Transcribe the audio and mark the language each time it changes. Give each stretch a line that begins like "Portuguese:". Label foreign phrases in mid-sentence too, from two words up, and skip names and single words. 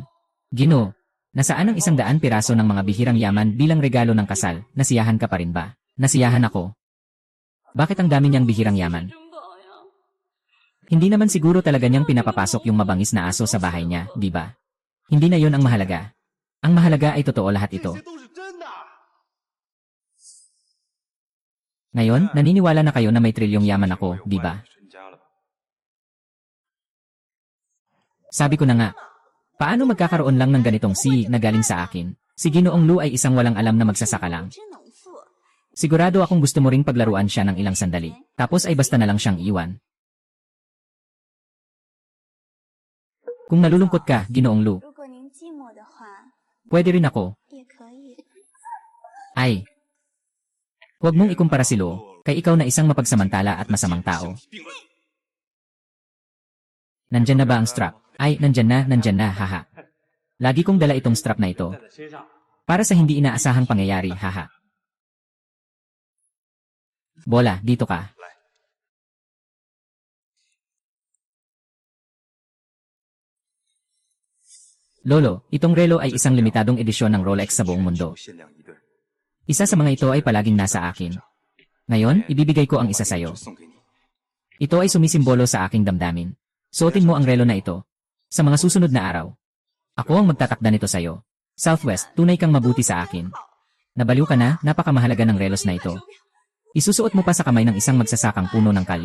Filipino: Ginoo, nasaan ang 100 piraso ng mga bihirang yaman bilang regalo ng kasal? Nasiyahan ka pa rin ba? Nasiyahan ako. Bakit ang dami niyang bihirang yaman?
Chinese: 真宝呀！
Filipino: Hindi naman siguro talaga niyang pinapapasok yung mabangis na aso sa bahay niya, di ba? Hindi na yon ang mahalaga. Ang mahalaga ay totoo lahat ito.
Chinese: 这些都是真的。
Filipino: Ngayon, naniniwala na kayo na may trilyong yaman ako, di ba?
Chinese: 身家了吧？
Filipino: Sabi ko na nga, paano magkakaroon lang ng ganitong si na galing sa akin? Si Ginoong Lu ay isang walang alam na magsasaka lang.
Chinese: 真能富。
Filipino: Sigurado akong gusto mo ring paglaruan siya ng ilang sandali. Tapos ay basta na lang siyang iwan. Kung nalulungkot ka, Ginoong Lu,
Chinese: 如果您寂寞的话，
Filipino: pwede rin ako.
Chinese: 也可以。
Filipino: Ay, huwag mong ikumpara si Lu, kay ikaw na isang mapagsamantala at masamang tao.
Chinese: 并论
Filipino: Nandyan na ba ang strap? Ay, nandyan na, haha. Lagi kong dala itong strap na ito.
Chinese: 在身上，
Filipino: Para sa hindi inaasahang pangyayari, haha. Bola, dito ka. Lolo, itong relo ay isang limitadong edisyon ng Rolex sa buong mundo.
Chinese: 限量一对。
Filipino: Isa sa mga ito ay palaging nasa akin. Ngayon, ibibigay ko ang isa sa'yo.
Chinese: 送给你。
Filipino: Ito ay sumisimbolo sa aking damdamin. Suotin mo ang relo na ito. Sa mga susunod na araw. Ako ang magtatakda nito sa'yo. Southwest, tunay kang mabuti sa akin. Nabaliw ka na, napakamahalaga ng relos na ito. Isusuot mo pa sa kamay ng isang magsasakang puno ng kalyo.